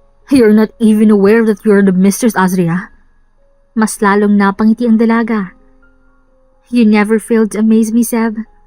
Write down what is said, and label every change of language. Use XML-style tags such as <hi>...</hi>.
<en>You're not even aware that you're the mistress, Azria?</en> <tl>Mas lalong napangiti ang dalaga.</tl> <en>You never failed to amaze me, Seb.</en>